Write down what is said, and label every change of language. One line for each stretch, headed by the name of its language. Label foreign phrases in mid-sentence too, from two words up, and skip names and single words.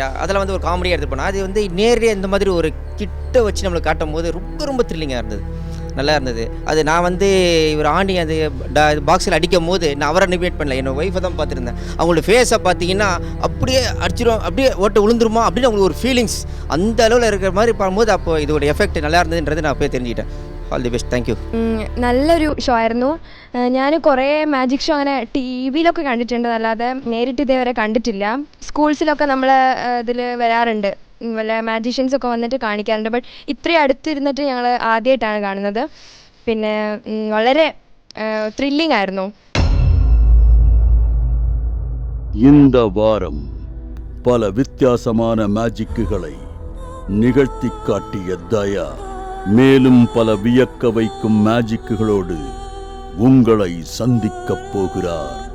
Tamil: அதில் வந்து ஒரு காமெடியாக எடுத்து போனால் அது வந்து நேரடியாக இந்த மாதிரி ஒரு கிட்ட வச்சு நம்மளுக்கு காட்டும் போது ரொம்ப ரொம்ப த்ரில்லிங்காக இருந்தது. நல்லா இருந்தது. அது நான் வந்து இவர் ஆண்டி அது பாக்ஸில் அடிக்கும் போது நான் அவரை நிபேட் பண்ணல, என்னோடய ஒய்ஃபை தான் பார்த்துருந்தேன். அவங்களோட ஃபேஸை பார்த்தீங்கன்னா அப்படியே அடிச்சிடும், அப்படியே ஓட்ட விழுந்துருமா அப்படின்னு அவங்களுக்கு ஒரு ஃபீலிங்ஸ் அந்த அளவில் இருக்கிற மாதிரி பார்க்கும்போது அப்போ இதோட எஃபெக்ட் நல்லா இருந்ததுன்றது நான் அப்போயே தெரிஞ்சுக்கிட்டேன்.
English: All the best. Thank you.
Malayalam: നല്ലൊരു ഷോ ആയിരുന്നു. ഞാൻ കുറേ മാജിക് ഷോ അങ്ങനെ ടി വിയിലൊക്കെ കണ്ടിട്ടുണ്ട്, അല്ലാതെ നേരിട്ട് ഇതേവരെ കണ്ടിട്ടില്ല. സ്കൂൾസിലൊക്കെ നമ്മൾ ഇതിൽ വരാറുണ്ട്, വല്ല മാജീഷ്യൻസൊക്കെ വന്നിട്ട് കാണിക്കാറുണ്ട്. ബട്ട് ഇത്രയും അടുത്തിരുന്നിട്ട് ഞങ്ങൾ ആദ്യമായിട്ടാണ് കാണുന്നത്. പിന്നെ വളരെ த்ரில்லிங் ആയിരുന്നു.
Tamil: இந்த வாரம் பல வித்தியாசமான மேஜிக்குகளை நிகழ்த்தி காட்டிய தயா மேலும் பல வியக்க வைக்கும் மேஜிக்குகளோடு உங்களை சந்திக்கப் போகிறார்.